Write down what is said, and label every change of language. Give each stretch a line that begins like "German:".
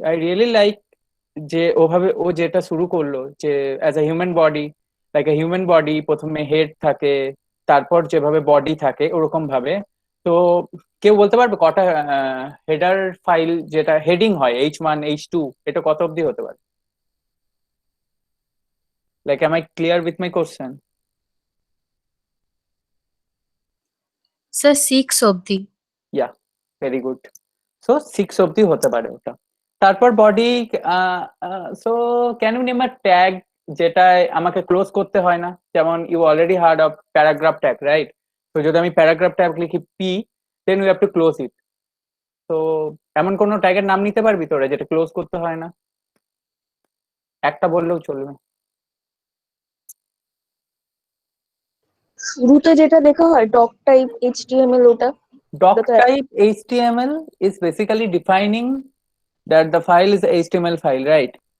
English: I really like
Bangla: যে ওভাবে ও যেটা শুরু করলো, যে
English: as a human body,
Bangla: like a human body, প্রথমে হেড থাকে, তারপর যেভাবে বডি থাকে ওরকম ভাবে। তো কেউ বলতে পারবে কটা হেডার ফাইল, যেটা হেডিং হয় H1 H2, এটা কত অব্দি হতে পারে?
English: Like am I clear with my question?
Bangla: Sir 6 অবধি। ইয়া, ভেরি গুড। সো 6 অব্দি হতে পারে ওটা। তারপর body.
English: so can you name a tag
Bangla: যেটায় আমাকে ক্লোজ করতে হয় না?
English: যেমন you already heard of paragraph tag, right?
Bangla: তো যদি আমি প্যারাগ্রাফ ট্যাগ লিখি P,
English: Then you have to close it.
Bangla: তো এমন কোনো ট্যাগের নাম নিতে পারবি তোরা যেটা ক্লোজ করতে হয় না? একটা বললেও চলবে। শুরুতে যেটা লেখা হয় ডক টাইপ এইচটিএমএল, ওটা
English: Doc
Bangla: ওটা তো
English: type HTML is basically defining that the file is a HTML file, right?